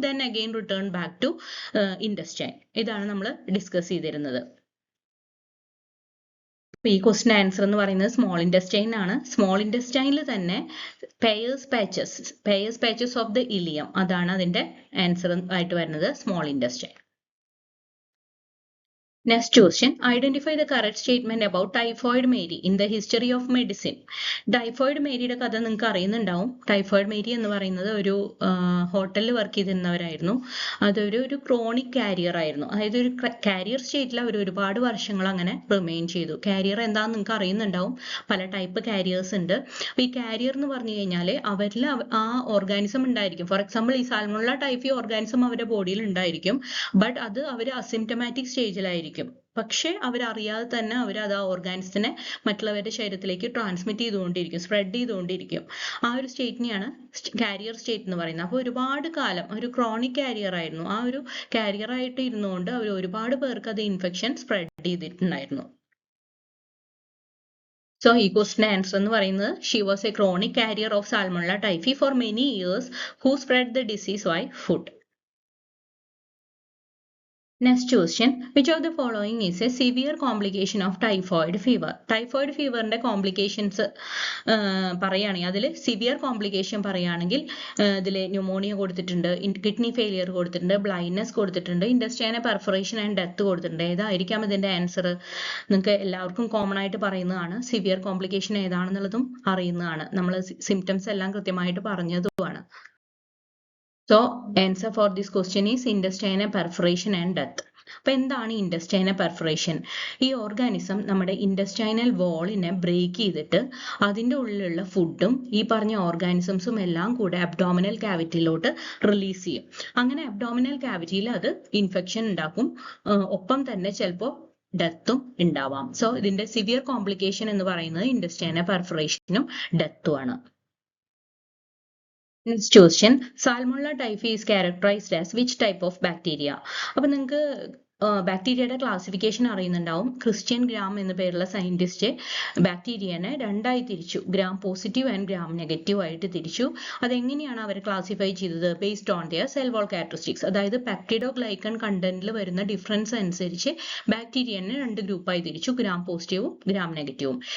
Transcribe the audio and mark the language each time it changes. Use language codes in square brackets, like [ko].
[en] Then again return back to intestine. [ml] ഇതാണ് നമ്മൾ discuss ചെയ്തിരുന്നത്. ഈ ക്വസ്റ്റ്യൻ ആൻസർ എന്ന് പറയുന്നത് സ്മോൾ ഇൻറ്റസ്റ്റൈൻ ആണ്. സ്മോൾ ഇൻറ്റസ്റ്റൈനിൽ തന്നെ pairs patches of the ileum, അതാണ് അതിന്റെ ആൻസർ ആയിട്ട് വരുന്നത്, small intestine. [en] Next question, identify the correct statement about typhoid Mary in the history of medicine. [ml] Typhoid മേരിയുടെ കഥ നിങ്ങൾക്ക് അറിയുന്നുണ്ടാവും. ടൈഫോയിഡ് മേരി എന്ന് പറയുന്നത് ഒരു ഹോട്ടലിൽ വർക്ക് ചെയ്തിരുന്നവരായിരുന്നു. അതൊരു ക്രോണിക് കാരിയർ ആയിരുന്നു. അതായത് ഒരു കാരിയർ സ്റ്റേറ്റിൽ അവർ ഒരുപാട് വർഷങ്ങൾ അങ്ങനെ റിമെയിൻ ചെയ്തു. കാരിയർ എന്താണെന്ന് നിങ്ങൾക്ക് അറിയുന്നുണ്ടാവും. പല ടൈപ്പ് കാരിയേഴ്സ് ഉണ്ട്. അപ്പൊ ഈ കാരിയർ എന്ന് പറഞ്ഞു കഴിഞ്ഞാൽ അവരിൽ ആ ഓർഗാനിസം ഉണ്ടായിരിക്കും. ഫോർ എക്സാമ്പിൾ ഈ സാൽമോണല്ല ടൈഫി ഓർഗാനിസം അവരുടെ ബോഡിയിൽ ഉണ്ടായിരിക്കും. ബട്ട് അത് അവർ അസിംറ്റമാറ്റിക് സ്റ്റേജിലായിരിക്കും. പക്ഷെ അവരറിയാതെ തന്നെ അവർ അത് ആ ഓർഗാനിസത്തിനെ മറ്റുള്ളവരുടെ ശരീരത്തിലേക്ക് ട്രാൻസ്മിറ്റ് ചെയ്തുകൊണ്ടിരിക്കും, സ്പ്രെഡ് ചെയ്തുകൊണ്ടിരിക്കും. ആ ഒരു സ്റ്റേറ്റിനെയാണ് കാരിയർ സ്റ്റേറ്റ് എന്ന് പറയുന്നത്. അപ്പോൾ ഒരുപാട് കാലം ഒരു ക്രോണിക് കാരിയർ ആയിരുന്നു. ആ ഒരു കാരിയർ ആയിട്ട് ഇരുന്നുകൊണ്ട് അവർ ഒരുപാട് പേർക്ക് അത് ഇൻഫെക്ഷൻ സ്പ്രെഡ് ചെയ്തിട്ടുണ്ടായിരുന്നു. [en] so [ml] ഈ ക്വസ്റ്റിന്റെ ആൻസർ എന്ന് പറയുന്നത് [en] She was a chronic carrier of salmonella typhi for many years who spread the disease by food. Next question, which of the following is a severe complication of typhoid fever? [ml] Typhoid feverന്റെ complications പറയുകയാണെങ്കിൽ അതിൽ severe complication പറയുകയാണെങ്കിൽ ഇതിൽ pneumonia കൊടുത്തിട്ടുണ്ട്, kidney failure കൊടുത്തിട്ടുണ്ട്, blindness കൊടുത്തിട്ടുണ്ട്, intestinal perforation and death കൊടുത്തിട്ടുണ്ട്. ഏതായിരിക്കാം ഇതിന്റെ answer? നിങ്ങൾക്ക് എല്ലാവർക്കും കോമൺ ആയിട്ട് പറയുന്നതാണ്. സിവിയർ കോംപ്ലിക്കേഷൻ ഏതാണെന്നുള്ളതും അറിയുന്നതാണ്. നമ്മൾ സിംറ്റംസ് എല്ലാം കൃത്യമായിട്ട് പറഞ്ഞതുമാണ്. [en] So answer for this question is intestinal perforation and death. [ml] അപ്പൊ എന്താണ് ഇൻറ്റസ്റ്റൈനൽ പെർഫറേഷൻ? ഈ ഓർഗാനിസം നമ്മുടെ ഇൻറ്റസ്റ്റൈനൽ വാളിനെ ബ്രേക്ക് ചെയ്തിട്ട് അതിൻ്റെ ഉള്ളിലുള്ള ഫുഡും ഈ പറഞ്ഞ ഓർഗാനിസംസും എല്ലാം കൂടെ അബ്ഡോമിനൽ ക്യാവിറ്റിയിലോട്ട് റിലീസ് ചെയ്യും. അങ്ങനെ അബ്ഡോമിനൽ ക്യാവിറ്റിയിൽ അത് ഇൻഫെക്ഷൻ ഉണ്ടാക്കും. ഒപ്പം തന്നെ ചിലപ്പോൾ ഡെത്തും ഉണ്ടാവാം. സോ ഇതിന്റെ സിവിയർ കോംപ്ലിക്കേഷൻ എന്ന് പറയുന്നത് ഇൻറ്റസ്റ്റൈനൽ പെർഫറേഷനും ഡെത്തും ആണ്. [en] Next question, Salmonella typhi is characterized as which type of bacteria? [ml] അപ്പോൾ നിങ്ങൾക്ക് ബാക്ടീരിയയുടെ ക്ലാസിഫിക്കേഷൻ അറിയുന്നുണ്ടാവും. ക്രിസ്ത്യൻ ഗ്രാം എന്ന പേരുള്ള സയന്റിസ്റ്റ് ബാക്ടീരിയനെ രണ്ടായി തിരിച്ചു, gram positive and gram negative ആയിട്ട് തിരിച്ചു. അതെങ്ങനെയാണ് അവർ ക്ലാസിഫൈ ചെയ്തത്? [en] based on their cell wall characteristics, [ml] അതായത് പെപ്റ്റിഡോഗ്ലൈക്കൺ കണ്ടന്റിൽ വരുന്ന ഡിഫറൻസ് അനുസരിച്ച് ബാക്ടീരിയനെ രണ്ട് ഗ്രൂപ്പായി തിരിച്ചു, ഗ്രാം പോസിറ്റീവും ഗ്രാം നെഗറ്റീവും.